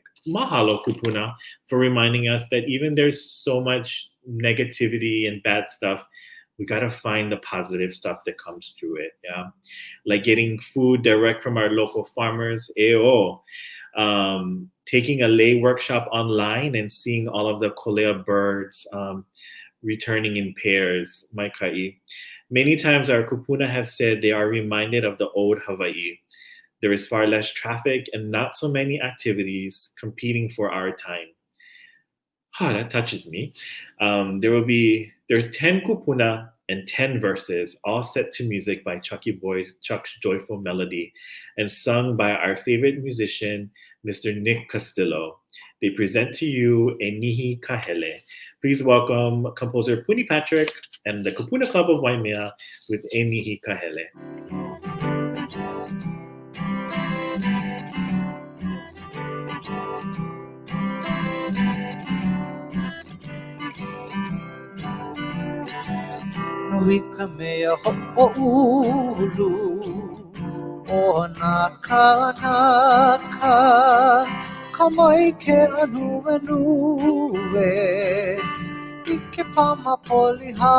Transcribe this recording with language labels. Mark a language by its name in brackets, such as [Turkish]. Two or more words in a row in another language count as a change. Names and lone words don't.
[English] Mahalo kupuna for reminding us that even there's so much negativity and bad stuff, we gotta find the positive stuff that comes through it. Yeah, like getting food direct from our local farmers. Taking a lay workshop online and seeing all of the kolea birds returning in pairs. [Hawaiian] Mai ka'i. [English] Many times our kupuna have said they are reminded of the old Hawaii. There is far less traffic and not so many activities competing for our time. That touches me. There's 10 kupuna and 10 verses, all set to music by Chuck's joyful melody, and sung by our favorite musician, Mr. Nick Castillo. They present to you Enihi Kahele. Please welcome composer Puni Patrick and the Kupuna Club of Waimea with Enihi Kahele. [Hawaiian] Nui ka mea ho'oulu o nā kānaka ka mai ke anuenue I ke pamapoli